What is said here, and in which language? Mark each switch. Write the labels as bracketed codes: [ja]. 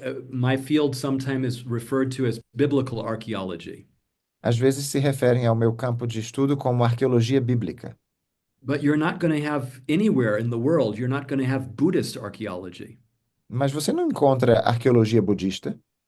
[en] My field sometimes is referred to as biblical archaeology, [pt] Às vezes se referem ao meu campo de estudo como arqueologia bíblica. [en] but you're not going to have anywhere in the world, you're not going to have Buddhist archaeology [pt] Mas você não encontra arqueologia budista